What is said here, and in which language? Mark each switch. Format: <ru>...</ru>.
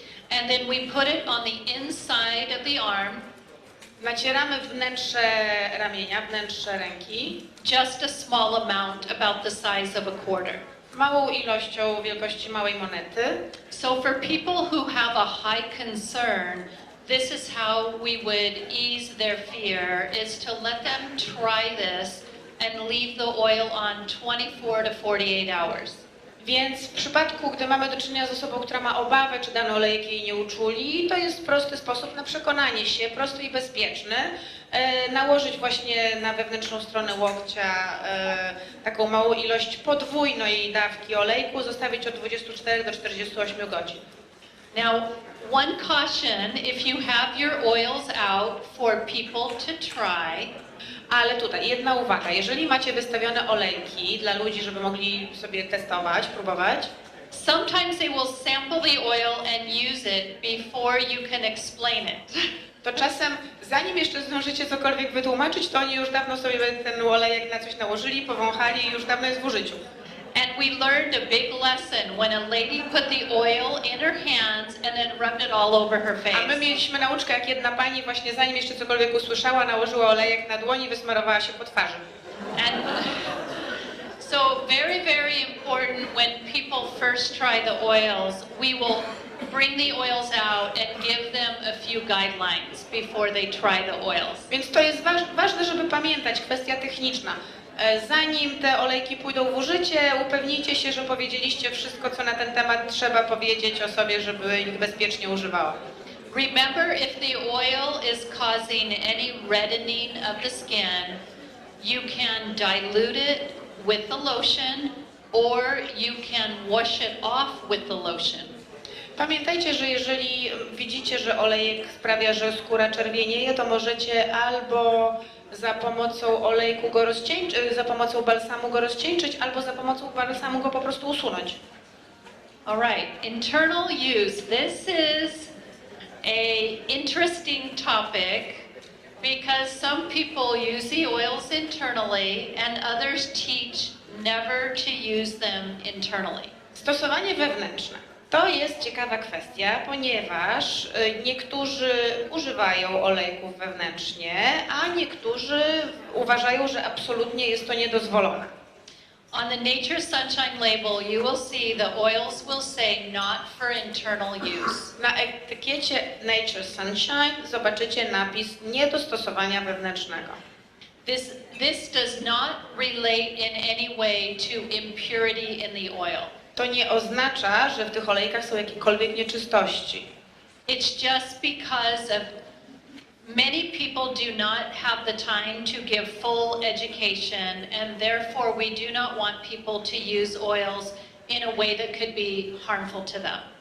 <en>And then we put it on the inside of the arm.</en> <pl>Nacieramy wnętrze ramienia, wnętrze ręki.</pl> <en>Just a small amount, about the size of a quarter.</en> <pl>Małą ilością wielkości małej monety.</pl> <en>So for people who have a high concern, this is how we would ease their fear, is to let them try this and leave the oil on 24 to 48 hours.</en> <pl>Więc w przypadku, gdy mamy do czynienia z osobą, która ma obawę, czy dane olejki jej nie uczuli, to jest prosty sposób na przekonanie się, prosty i bezpieczny. Nałożyć właśnie na wewnętrzną stronę łokcia taką małą ilość podwójnej dawki olejku, zostawić od 24 do 48 godzin.</pl> <en>Now, one caution, if you have your oils out for people to try.</en> <pl>Ale tutaj jedna uwaga, jeżeli macie wystawione olejki dla ludzi, żeby mogli sobie testować, próbować,</pl> <en>sometimes they will sample the oil and use it before you can explain it.</en> <pl>To czasem, zanim jeszcze zdążycie cokolwiek wytłumaczyć, to oni już dawno sobie ten olejek na coś nałożyli, powąchali i już dawno jest w użyciu.</pl> <en>And we learned a big lesson when a lady put the oil in her hands and then rubbed it all over her face.</en> <pl>A my mieliśmy nauczkę, jak jedna pani właśnie zanim jeszcze cokolwiek usłyszała, nałożyła olejek na dłoni i wysmarowała się po twarzy.</pl> <en>And so very, very important when people first try the oils, we will bring the oils out and give them a few guidelines before they try the oils.</en> <pl>Więc to jest ważne, żeby pamiętać, kwestia techniczna. Zanim te olejki pójdą w użycie, upewnijcie się, że powiedzieliście wszystko, co na ten temat trzeba powiedzieć osobie, żeby ich bezpiecznie używała.</pl> <en>Remember, if the oil is causing any reddening of the skin, you can dilute it with the lotion or you can wash it off with the lotion.</en> <pl>Pamiętajcie, że jeżeli widzicie, że olejek sprawia, że skóra czerwienieje, to możecie albo za pomocą olejku go rozcieńczyć, za pomocą balsamu go rozcieńczyć, albo za pomocą balsamu go po prostu usunąć.</pl> <en>All right, internal use. This is a interesting topic because some people use the oils internally and others teach never to use them internally.</en> <pl>Stosowanie wewnętrzne. To jest ciekawa kwestia, ponieważ niektórzy używają olejków wewnętrznie, a niektórzy uważają, że absolutnie jest to niedozwolone.</pl> <en>On the Nature Sunshine label, you will see the oils will say not for internal use.</en> <pl>Na etykiecie Nature Sunshine zobaczycie napis nie do stosowania wewnętrznego.</pl> <en>This does not relate in any way to impurity in the oil.</en> <pl>To nie oznacza, że w tych olejkach są jakiekolwiek nieczystości.</pl> <en>It's just because of many people do not have the time to give full education, and therefore we do not want people to use oils in a way that could be harmful to them.</en>